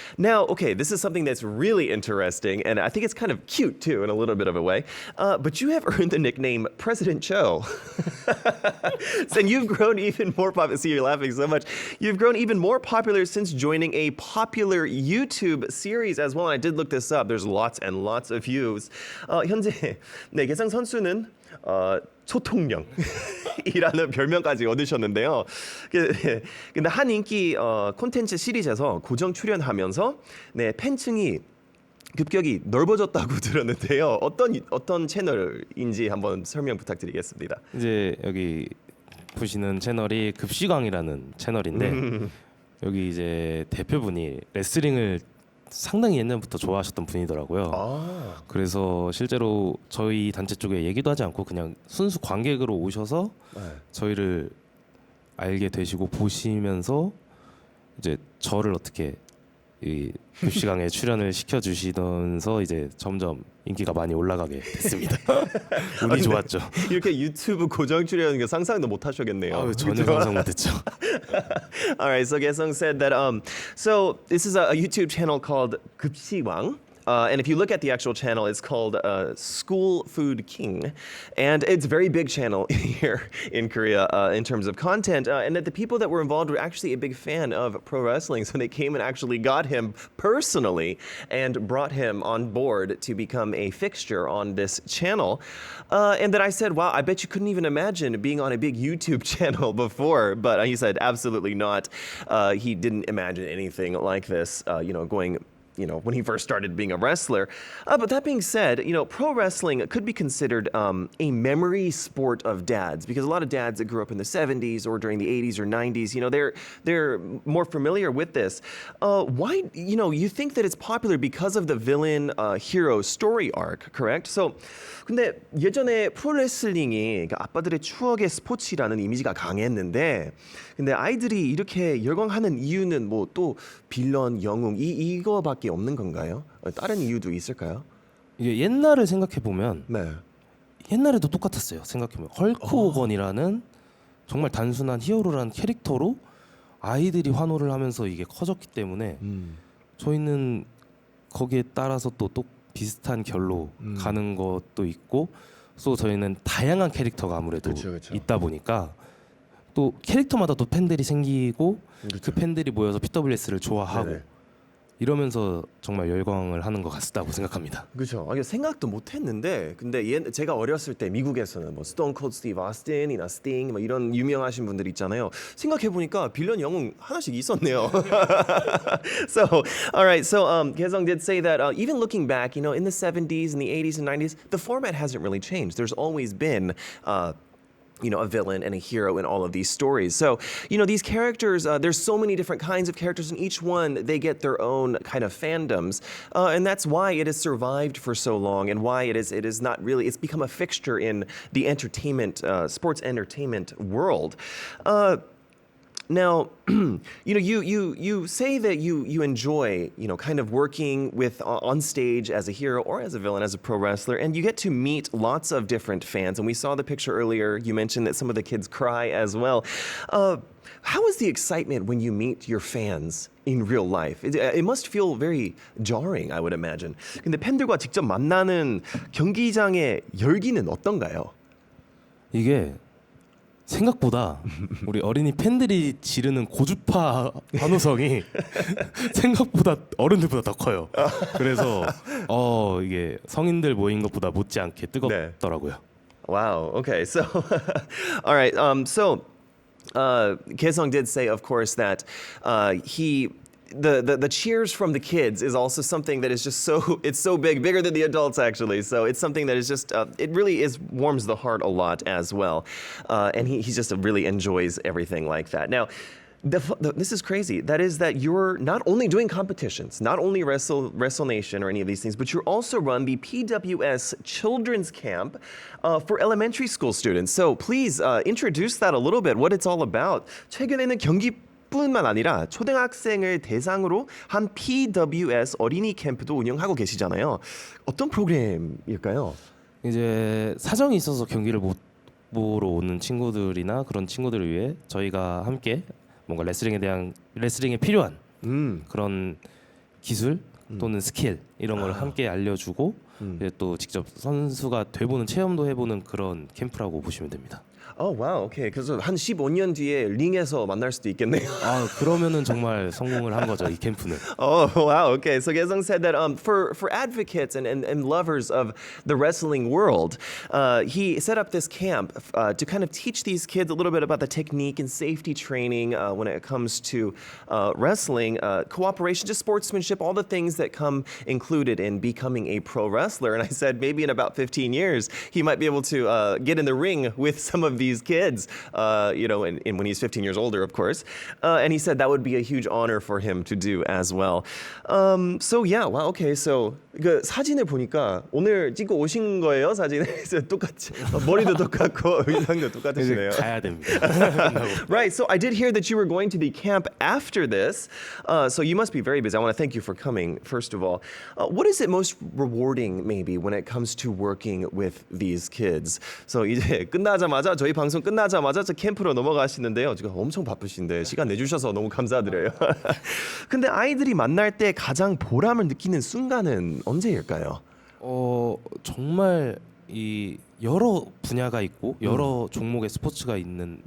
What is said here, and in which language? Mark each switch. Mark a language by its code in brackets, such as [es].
[en] Now, okay, this is something that's really interesting, and I think it's kind of cute too, in a little bit of a way. But you have earned the nickname President Cho. And you've grown even more popular. See, you're laughing so much. You've grown even more popular since joining a popular YouTube series as well. And I did look this up. There's lots and lots of views. [ko] 현재 네, 개성 선수는 초통령이라는 별명까지 얻으셨는데요. 근데 한 인기 콘텐츠 시리즈에서 고정 출연하면서 네, 팬층이 급격히 넓어졌다고 들었는데요. 어떤 채널인지 한번 설명 부탁드리겠습니다. 이제 여기 보시는 채널이 급식왕이라는 채널인데 여기 이제 대표분이 레슬링을 상당히 옛날부터 좋아하셨던 분이더라고요. 그래서 실제로 저희 단체 쪽에 얘기도 하지 않고 그냥 순수 관객으로 오셔서 저희를 알게 되시고 보시면서 이제 저를 어떻게 이 급식왕에 출연을 시켜주시면서 이제 점점 인기가 많이 올라가게 됐습니다. 운이 좋았죠. 이렇게 유튜브 고정 출연하는 게 상상도 못 하셨겠네요. 전혀 상상 못했죠. [en] All right, so Gaesung said that so this is a YouTube channel called 급식왕. And if you look at the actual channel, it's called School Food King. And it's a very big channel here in Korea in terms of content. And that the people that were involved were actually a big fan of pro wrestling. So they came and actually got him personally and brought him on board to become a fixture on this channel. And then I said, wow, I bet you couldn't even imagine being on a big YouTube channel before. But he said, absolutely not. He didn't imagine anything like this, going when he first started being a wrestler. But that being said, pro wrestling could be considered a memory sport of dads, because a lot of dads that grew up in the 70s or during the 80s or 90s, they're more familiar with this. Why, you think that it's popular because of the villain hero story arc, correct? [ko] So, 근데 예전에 프로레슬링이 아빠들의 추억의 스포츠라는 이미지가 강했는데, 근데 아이들이 이렇게 열광하는 이유는 뭐 또 빌런, 영웅 이거밖에 없는 건가요? 다른 이유도 있을까요? 이게 옛날을 생각해 보면 네. 옛날에도 똑같았어요. 생각해 보면 헐크 호건이라는 정말 단순한 히어로라는 캐릭터로 아이들이 환호를 하면서 이게 커졌기 때문에 저희는 거기에 따라서 또 비슷한 결로 가는 것도 있고, 또 저희는 다양한 캐릭터가 아무래도 그쵸. 있다 보니까 또 캐릭터마다 또 팬들이 생기고 그 팬들이 모여서 PWS를 좋아하고 네네. 이러면서 정말 열광을 하는 것 같다고 생각합니다. 그렇죠. 생각도 못했는데, 근데 제가 어렸을 때 미국에서는 뭐 스톤 콜드 스티브 아스틴이나 스팅 뭐 이런 유명하신 분들 있잖아요. 생각해 보니까 빌런 영웅 하나씩 있었네요. [en] So, all right. So, Gaesung did say that even looking back, in the 70s and the 80s and 90s, the format hasn't really changed. There's always been a villain and a hero in all of these stories. So, these characters, there's so many different kinds of characters, and each one, they get their own kind of fandoms. And that's why it has survived for so long, and why it is not really, it's become a fixture in the entertainment, sports entertainment world. Now, you say that you enjoy, kind of working with on stage as a hero or as a villain, as a pro wrestler, and you get to meet lots of different fans. And we saw the picture earlier. You mentioned that some of the kids cry as well. How is the excitement when you meet your fans in real life? It must feel very jarring, I would imagine. [ko] 근데 팬들과 직접 만나는 경기장의 열기는 어떤가요? 이게 생각보다 우리 어린이 팬들이 지르는 고주파 환호성이 생각보다 어른들보다 더 커요. 그래서 이게 성인들 모인 것보다 못지않게 뜨겁더라고요. [en] Wow. Okay. So, all right. Gaesung did say, of course, that the cheers from the kids is also something that is just so bigger than the adults actually. So it's something that is just it really warms the heart a lot as well. And he just really enjoys everything like that. Now, This is crazy. That is that you're not only doing competitions, not only Wrestle Nation or any of these things, but you're also run the PWS Children's Camp for elementary school students. So please introduce that a little bit, what it's all about. [ko] 최근에는 경기뿐만 아니라 초등학생을 대상으로 한 PWS 어린이 캠프도 운영하고 계시잖아요. 어떤 프로그램일까요? 이제 사정이 있어서 경기를 못 보러 오는 친구들이나 그런 친구들을 위해 저희가 함께 뭔가 레슬링에 필요한 그런 기술 또는 스킬 이런 걸 함께 알려주고 이제 또 직접 선수가 돼보는 체험도 해보는 그런 캠프라고 보시면 됩니다. [en] Oh wow, okay. [ko] 그래서 한 15년 뒤에 링에서 만날 수도 있겠네요. 아 그러면은 정말 성공을 한 거죠 이 캠프는. [en] Oh wow, okay. So Gaesung said that for advocates and lovers of the wrestling world, he set up this camp to kind of teach these kids a little bit about the technique and safety training when it comes to wrestling, cooperation, just sportsmanship, all the things that come included in becoming a pro wrestler. And I said maybe in about 15 years he might be able to get in the ring with some of these kids, and when he's 15 years older, of course. And he said that would be a huge honor for him to do as well. So yeah, wow, okay. [ko] So 그 사진을 보니까 오늘 찍고 오신 거예요, 사진을? 똑같이 머리도 똑같고 의상도 똑같으시네요. 이제 가야 됩니다. [en] Right. So I did hear that you were going to the camp after this. So you must be very busy. I want to thank you for coming, first of all. What is it most rewarding, maybe, when it comes to working with these kids? [ko] So 이제 끝나자마자 저희 방송 끝나자마자 저 캠프로 넘어가시는데요. 지금 엄청 바쁘신데 시간 내주셔서 너무 감사드려요. 근데 아이들이 만날 때 가장 보람을 느끼는 순간은 언제일까요? 정말 이 여러 분야가 있고 여러 종목의 스포츠가 있는